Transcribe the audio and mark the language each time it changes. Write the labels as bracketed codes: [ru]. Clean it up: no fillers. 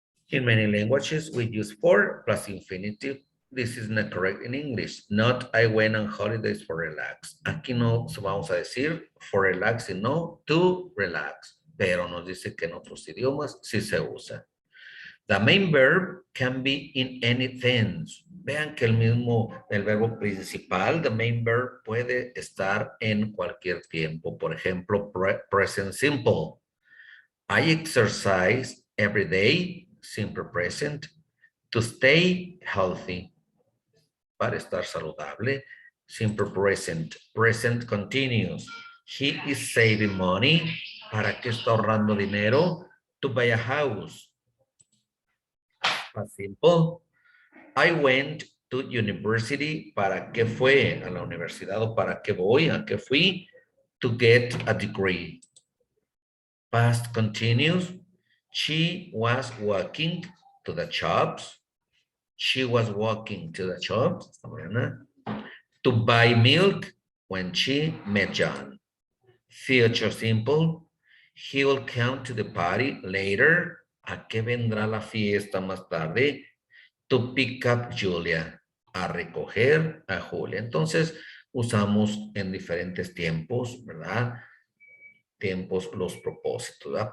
[en] In many languages, we use for plus infinitive. This is not correct in English. Not I went on holidays for relax. [es] Aquí no vamos a decir [en] for relax, [es] sino [en] to relax. [es] Pero nos dice que en otros idiomas sí se usa. [en] The main verb can be in any tense. [es] Vean que el verbo principal, [en] the main verb, [es] puede estar en cualquier tiempo. Por ejemplo, present simple. [en] I exercise every day, simple present, to stay healthy. [es] Para estar saludable, simple present. Present continuous. [en] He is saving money. [es] ¿Para qué está ahorrando dinero? [en] To buy a house. Simple. I went to university. [es] ¿Para qué fue a la universidad o para qué voy? ¿A qué fui? [en] To get a degree. [es] Past continuous. [en] She was walking to the shops. She was walking to the shops. To buy milk when she met John. Future simple. He will come to the party later. [es] ¿A qué vendrá la fiesta más tarde? [en] To pick up Julia. [es] A recoger a Julia. Entonces, usamos en diferentes tiempos, ¿verdad? Tiempos los propósitos, ¿verdad?